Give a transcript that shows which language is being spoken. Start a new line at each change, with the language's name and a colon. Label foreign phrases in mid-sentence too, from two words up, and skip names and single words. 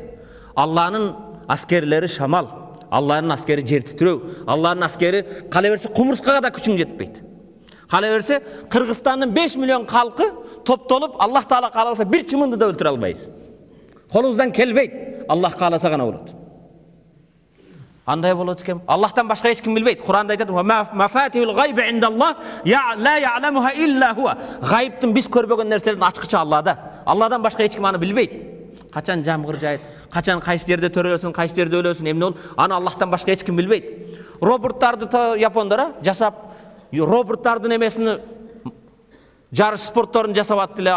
Kyrgyz: Алланын аскерлери шамал, Алланын аскери жер титирөө, Алланын аскери кала берсе кумурскага да күчүң жетпейт. Кала берсе Кыргызстандын 5 миллион калкы топтолуп, Аллах таала кааласа бир чымынды да өлтүрө албайсыз. Колуңуздан келбейт, Аллах кааласа гана болот. Андай болот экен. Аллахтан башка эч ким билбейт. Кур'анда айтат:
Arabic: "مفاتح الغيب عند الله لا يعلمها إلا هو."
Kyrgyz: Гайыптын биз көрбөгөн нерселердин ачкычы Аллада. Алладан башка эч ким аны билбейт. Качан жамгыр жайыт, качан кайсы жерде төрөлөсүн, кайсы жерде өлөсүн, эмне болуп, аны Аллахтан башка эч ким билбейт. Роботтарды япондор жасап, роботтардын эмесини жарыш спортторун жасап атты эле.